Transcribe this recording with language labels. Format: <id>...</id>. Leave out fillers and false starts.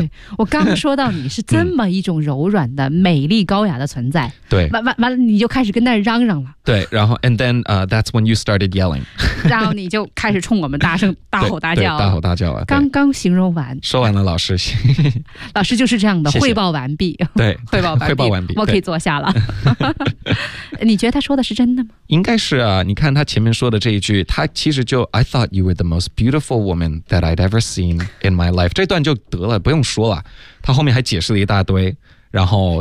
<zh>对，我刚说到你是这么一种柔软的美丽高雅的存在。对，完了你就开始跟那儿嚷嚷了。对，然后</zh> <en>and then that's when you started yelling</en> <zh>然后你就开始冲我们大吼大叫。对，大吼大叫啊！刚刚形容完，说完了，老师老师就是这样的。谢谢，汇报完毕。对，汇报完毕，我可以坐下了你觉得他说的是真的吗？应该是啊，你看他前面说的这一句，他其实就</zh> <en>I thought you were the most beautiful woman that I'd ever seen in my life</en> <zh>这段就得了，不用说了，他后面还解释了一大堆，然后</zh>